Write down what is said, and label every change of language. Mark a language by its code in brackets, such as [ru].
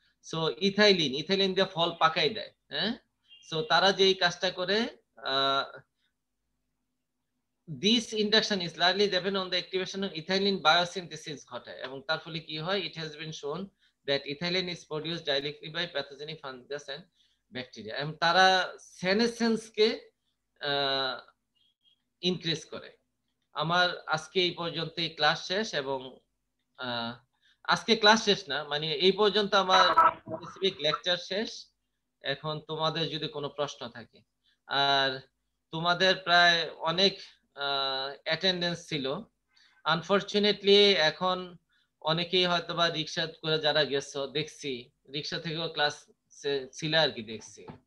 [bn] So ethylene দিয়ে ফল পাকাই দেয়, হ্যাঁ। সো তারা যে এই কাজটা করে, [en] this induction is largely dependent on the activation of ethylene biosynthesis [bn] ঘটায়, এবং তার ফলে কি হয়, [en] it has been shown that ethylene is produced directly by pathogenic fungus and [bn] bacteria, এবং তারা সেনেসেন্সকে ইনক্রিজ করে। আমার আজকে এই পর্যন্ত ক্লাস শেষ, এবং আজকে ক্লাস শেষ না, মানে এই পর্যন্ত আমার স্পেসিফিক লেকচার শেষ। এখন তোমাদের যদি কোনো প্রশ্ন থাকে, আর তোমাদের প্রায় অনেক অ্যাটেন্ডেন্স ছিল, আনফরচুনেটলি এখন অনেকেই হয়তো বা রিক্সা করে যারা গেছো, দেখছি রিক্সা থেকেও ক্লাস ছিল আর কি, দেখছি।